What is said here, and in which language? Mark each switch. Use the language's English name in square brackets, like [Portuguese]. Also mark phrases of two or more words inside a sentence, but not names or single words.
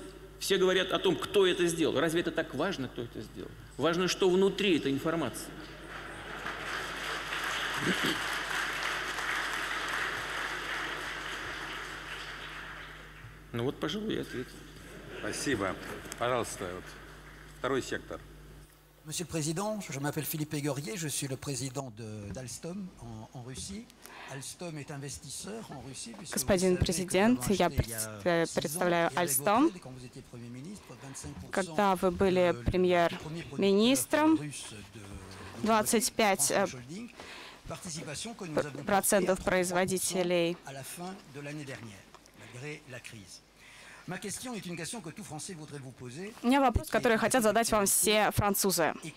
[Russian] Все говорят о том, кто это сделал. Разве это так важно, кто это сделал? Важно, что внутри этой информации. Ну вот, пожалуй, я ответил. Спасибо. Пожалуйста, вот, второй сектор. [French] Monsieur le Président, je m'appelle Philippe Égorier, je suis le président d'Alstom en Russie. Alstom est investisseur en Russie. [Russian] Господин президент, я представляю Alstom. Когда вы были премьер-министром, 25% производителей. У меня вопрос, который хотят задать вам все французы.